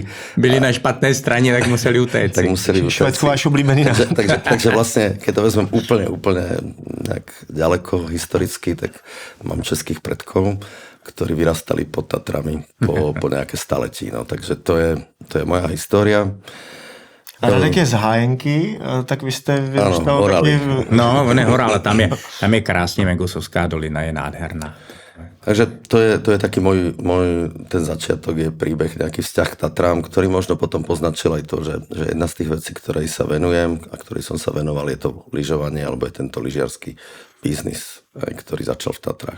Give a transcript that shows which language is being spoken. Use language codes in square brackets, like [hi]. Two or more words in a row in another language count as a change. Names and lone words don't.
[cs] Byli na špatnej strane, tak museli utéct. Tak museli utéct. Švédsku váš oblíbený název. [sk] Takže vlastne, keď to vezmem úplne ďaleko historicky, tak mám českých predkov, ktorí vyrastali pod Tatrami po nejaké staletí. No, takže to je moja história. [cs] A Radek je z Hájenky, tak vy jste vyrůstal taky... No, on je hora, ale tam je krásně, Mengusovská dolina je nádherná. [sk] Takže to je taký môj ten začiatok, je príbeh, nejaký vzťah k Tatrám, ktorý možno potom poznačil aj to, že jedna z tých vecí, ktorej sa venujem a ktorej som sa venoval, je to lyžovanie alebo je tento lyžiarsky biznis, ktorý začal v Tatrách.